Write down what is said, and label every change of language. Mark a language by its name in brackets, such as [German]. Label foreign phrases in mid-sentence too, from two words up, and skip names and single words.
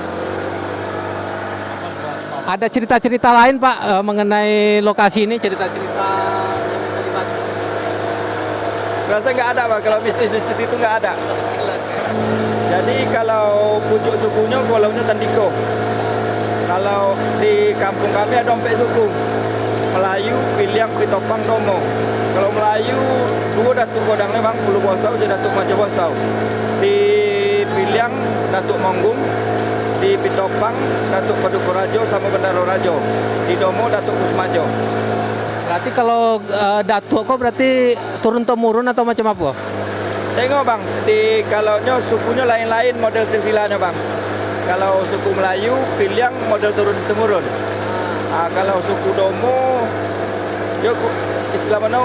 [Indonesian] Ada cerita-cerita lain Pak mengenai lokasi ini, cerita-cerita yang bisa dibagi? Rasa nggak ada bang. Kalau mistis-mistis itu nggak ada. Jadi kalau pucuk sukunya kolomnya Tandiko. Kalau di kampung kami ada 4 suku. Melayu, Piliang, Pitopang, Domo. Kalau Melayu, 2 Datuk Godangnya bang, Pulau Bosau, jadi Datuk Majo Bosau. Di Piliang, Datuk Monggung. Di Pitopang, Datuk Paduka Rajo sama Bendaro Rajo. Di Domo, Datuk Kusmajo. Berarti kalau Datuk kok berarti turun-temurun atau macam apa? Tengok bang, di kalaunya sukunya lain-lain model silsilahnya bang. Kalau suku Melayu, Piliang model turun-temurun. Kalau suku Domo, yo istilah mana?